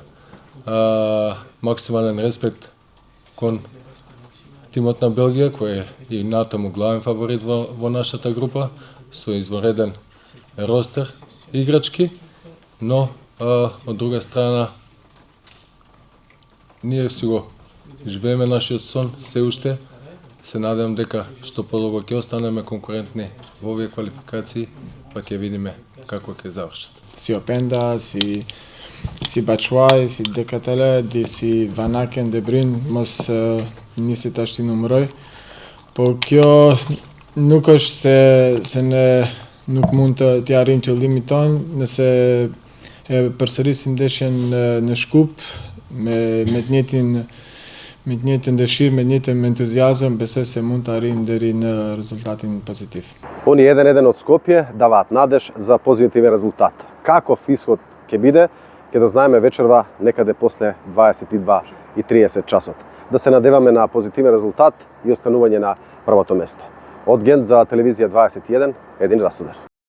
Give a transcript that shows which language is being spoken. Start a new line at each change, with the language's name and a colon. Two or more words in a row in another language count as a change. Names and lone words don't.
Macedonian: Максимален респект кон тимот на Белгија, кој е и натаму главен фаворит во нашата група, со извонреден ростер играчки, но од друга страна ние си го живееме нашиот сон се уште. Се надевам дека што подолго ќе останеме конкурентни во овие квалификации, па ќе видиме како ќе завршат.
Albanian: Si Openda, si Batshuayi, si Decathlon, si Van Aken, De Bruyne, mos nisi tash ti numëroj. Po kjo nuk është se ne nuk mund të arrijmë qëllimin ton, nëse e përsërisim ndeshjen në Shkup me të njëjtën dëshirë, me të njëjtën ентузијазëm, besoj se mund të arrijmë deri në rezultatin pozitiv.
Macedonian: Они 1-1 од Скопје даваат надеж за позитивен резултат. Каков исход ќе биде, ќе дознаеме вечерва некаде после 22:30 часот. Да се надеваме на позитивен резултат и останување на првото место. Од Гент за телевизија 21, Един Расудар.